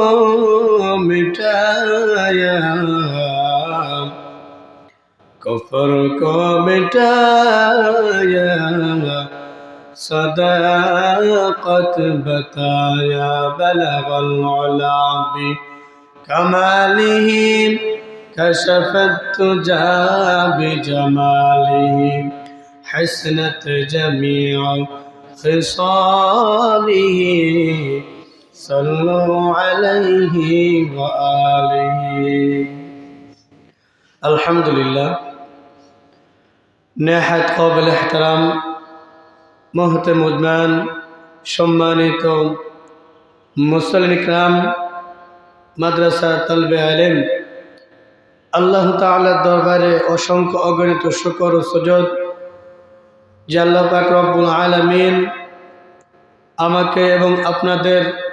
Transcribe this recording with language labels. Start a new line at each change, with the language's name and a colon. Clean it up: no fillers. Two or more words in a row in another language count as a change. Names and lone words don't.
Urdu: مٹایا کفر کو مٹایا صداقت بتایا
Arabic: بلغ العلا بکمالہ کشف الدجى بجمالہ حسنت جمیع خصالہ صلوا علیہ وآلہ الحمدللہ
Urdu: نہایت قابل احترام
Bangla: মুহতারাম উজমান সম্মানিত মুসল্লিন ইকরাম মাদ্রাসা তালবে ইলম আল্লাহ তাআলার দরবারে অসংখ্য অগণিত শুকর ও সুজুদ যে আল্লাহ পাক রব্বুল আলামিন আমাকে এবং আপনাদের